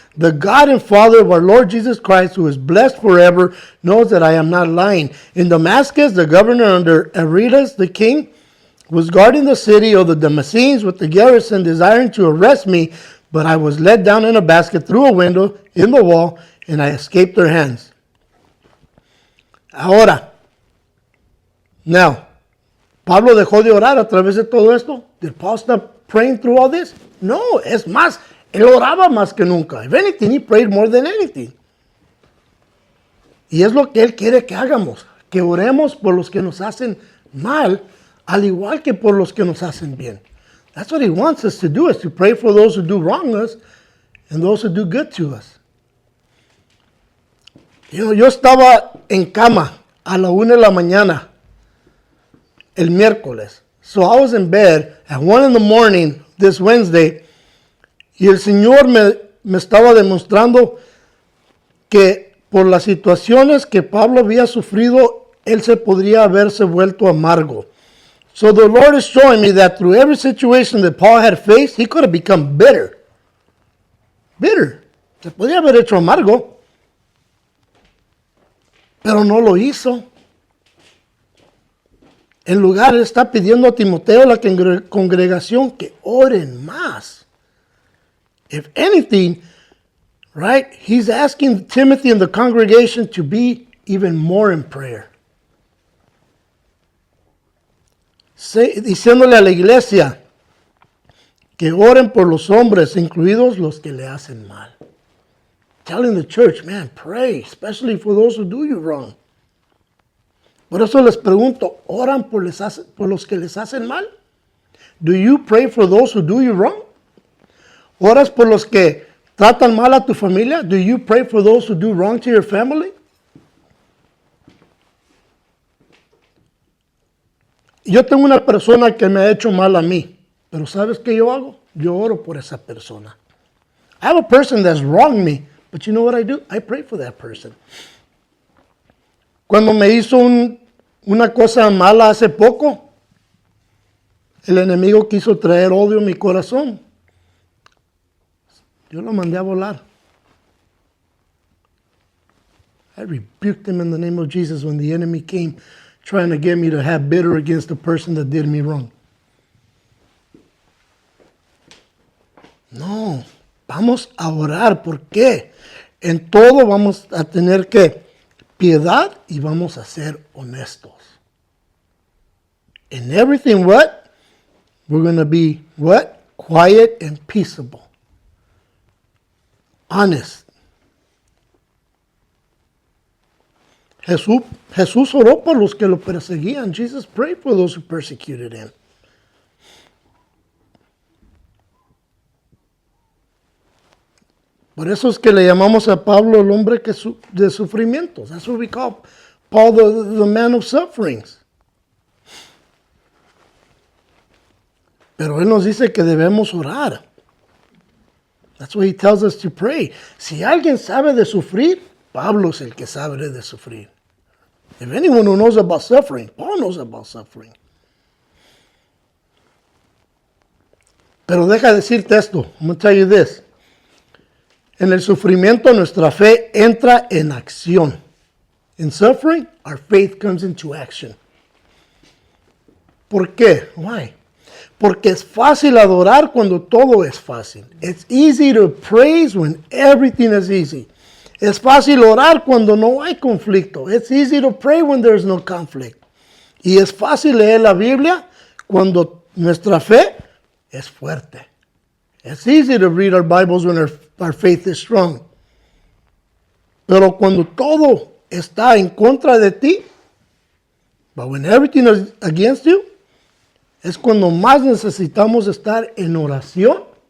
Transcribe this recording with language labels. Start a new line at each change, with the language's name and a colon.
English: The God and Father of our Lord Jesus Christ, who is blessed forever, knows that I am not lying. In Damascus, the governor under Aretas, the king, was guarding the city of the Damascenes with the garrison, desiring to arrest me, but I was let down in a basket through a window in the wall, and I escaped their hands.
Spanish: Ahora, now, ¿Pablo dejó de orar a través de todo esto?
English: Did Paul stop praying through all this?
Spanish: No, es más, él oraba más que nunca.
English: If anything, he prayed more than anything.
Spanish: Y es lo que él quiere que hagamos, que oremos por los que nos hacen mal, al igual que por los que nos hacen bien.
English: That's what he wants us to do, is to pray for those who do wrong us and those who do good to us.
Spanish: Yo estaba en cama a la 1 de la mañana el miércoles.
English: So I was in bed at 1 in the morning this Wednesday
Spanish: y el Señor me estaba demostrando que por las situaciones que Pablo había sufrido, él se podría haberse vuelto amargo.
English: So the Lord is showing me that through every situation that Paul had faced, he could have become bitter. Bitter.
Spanish: Se podría haber hecho amargo. Pero no lo hizo. En lugar, él está pidiendo a Timoteo, la congregación, que oren más.
English: If anything, right, he's asking Timothy and the congregation to be even more in prayer.
Spanish: Diciéndole a la iglesia que oren por los hombres, incluidos los que le hacen mal.
English: Telling the church, man, pray, especially for those who do you wrong.
Spanish: Por eso les pregunto, ¿oran por los que les hacen mal?
English: Do you pray for those who do you wrong?
Spanish: ¿Oras por los que tratan mal a tu familia?
English: Do you pray for those who do wrong to your family?
Spanish: Yo tengo una persona que me ha hecho mal a mí, pero ¿sabes qué yo hago? Yo oro por esa persona.
English: I have a person that's wronged me, but you know what I do? I pray for that person.
Spanish: Cuando me hizo una cosa mala hace poco, el enemigo quiso traer odio a mi corazón. Yo lo mandé a volar.
English: I rebuked him in the name of Jesus when the enemy came trying to get me to have bitter against the person that did me wrong.
Spanish: No, vamos a orar. ¿Por qué? En todo vamos a tener que piedad y vamos a ser honestos.
English: In everything, what? We're going to be, what? Quiet and peaceable. Honest.
Spanish: Jesús oró por los que lo perseguían.
English: Jesus prayed for those who persecuted him.
Spanish: Por eso es que le llamamos a Pablo el hombre de sufrimientos.
English: That's what we call Paul the man of sufferings.
Spanish: Pero él nos dice que debemos orar.
English: That's why he tells us to pray.
Spanish: Si alguien sabe de sufrir, Pablo es el que sabe de sufrir.
English: If anyone who knows about suffering, Paul knows about suffering.
Spanish: Pero deja decirte esto.
English: I'm going to tell you this.
Spanish: En el sufrimiento nuestra fe entra en acción.
English: In suffering, our faith comes into action.
Spanish: ¿Por qué?
English: Why?
Spanish: Porque es fácil adorar cuando todo es fácil.
English: It's easy to praise when everything is easy.
Spanish: Es fácil orar cuando no hay conflicto.
English: It's easy to pray when there's no conflict.
Spanish: Y es fácil leer la Biblia cuando nuestra fe es fuerte.
English: It's easy to read our Bibles when our faith is strong.
Spanish: Pero cuando todo está en contra de ti,
English: but when everything is against you,
Spanish: es cuando más necesitamos estar en oración.